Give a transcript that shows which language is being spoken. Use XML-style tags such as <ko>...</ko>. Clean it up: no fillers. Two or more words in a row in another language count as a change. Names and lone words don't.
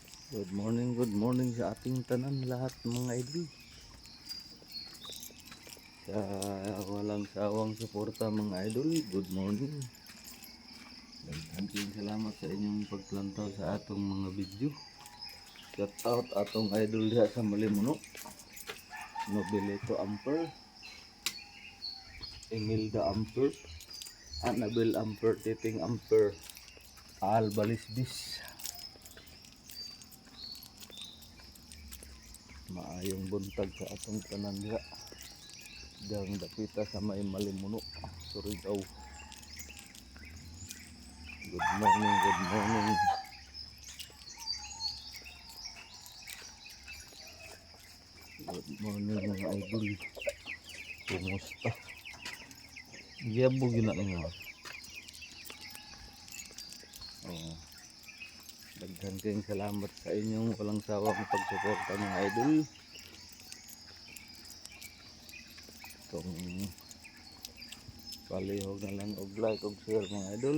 <en>Good morning</en> <ceb>sa ating tanan lahat mga idol.</ceb> <tl>Sa walang sawang suporta mga idol,</tl> <en>good morning.</en> <ceb>Daghang salamat sa inyong paglantaw sa atong mga video.</ceb> <en>Shout out</en> <ceb>atong idol diha sa Malimuno. Nobilito Amper, Emilda Amper, Annabel Amper, Titing Amper, Al Balisbis. Maayong buntag sa atong tanan diha. Dang dapita sa may Malimuno, Surigao.</ceb> <en>Good morning, good morning. Good morning mga idol.</en> <ceb>Kumusta? Giyabog yun na nga. Oh. Daghang salamat sa inyong</ceb> <tl>walang sawang</tl> <ceb>pagsuporta mga idol. Kung palihog na lang og like og share mga idol.</ceb>